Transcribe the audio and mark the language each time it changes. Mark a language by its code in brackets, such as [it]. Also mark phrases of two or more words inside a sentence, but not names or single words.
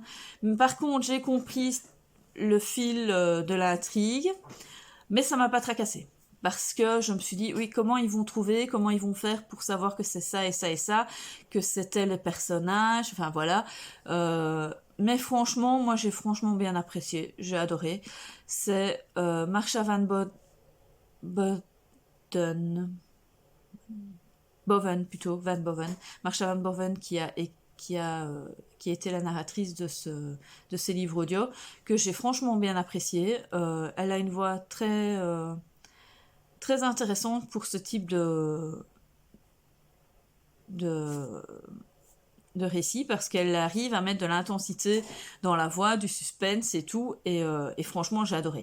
[fr] Mais par contre, j'ai compris le fil de l'intrigue, mais ça m'a pas tracassé. Parce que je me suis dit, oui, comment ils vont trouver, comment ils vont faire pour savoir que c'est ça et ça et ça, que c'était le personnage, enfin voilà. Mais franchement, moi j'ai franchement bien apprécié, j'ai adoré. C'est Marsha Boden, Boven plutôt, Van Boven, Marsha Van Boven qui a été la narratrice de ces livres audio, que j'ai franchement bien apprécié. Elle a une voix très intéressante pour ce type de, de récit, parce qu'elle arrive à mettre de l'intensité dans la voix, du suspense et tout, et franchement j'ai adoré.